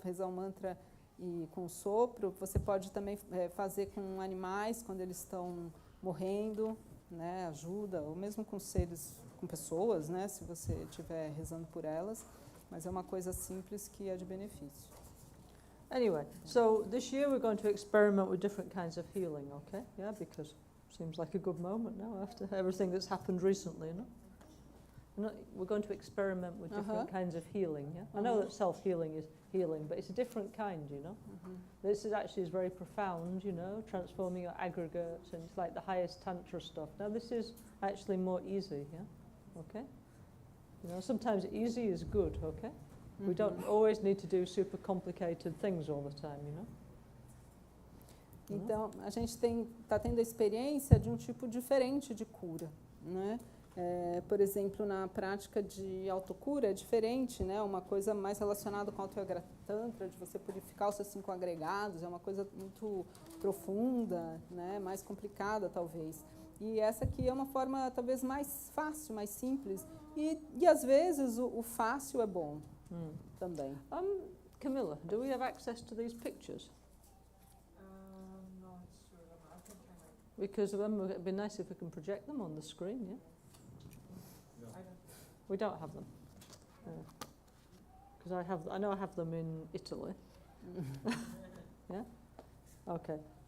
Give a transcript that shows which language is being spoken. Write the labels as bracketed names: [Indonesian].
[Portuguese] Rezar o mantra e com sopro, você pode também fazer com animais quando eles estão morrendo, né? Ajuda, ou mesmo com pessoas, né? Se você estiver rezando por elas, mas é uma coisa simples que é de benefício. [English] Anyway, so this year we're going to experiment with different kinds of healing, okay? Yeah, because it seems like a good moment now after everything that's happened recently, no? We're going to experiment with different kinds of healing, yeah? I know that self-healing is healing, but it's a different kind, you know? This is actually very profound, you know, transforming your aggregates, and it's like the highest tantra stuff. Now this is actually more easy, yeah? Okay? You know, sometimes easy is good, okay? We don't always need to do super complicated things all the time, you know? [Portuguese] Então, a gente está tendo a experiência de um tipo diferente de cura, né? Por exemplo, na prática de autocura é diferente, né? Uma coisa mais relacionada com a Autocura Tantra, de você purificar os seus 5 agregados, é uma coisa muito profunda, né? Mais complicada, talvez. E essa aqui é uma forma, talvez, mais fácil, mais simples. E às vezes, o fácil é bom também. [English] Camilla, do we have access to these pictures? Not sure. I think I might. Because it'd be nice if we can project them on the screen, yeah? We don't have them. Because I know I have them in Italy. Yeah? Okay.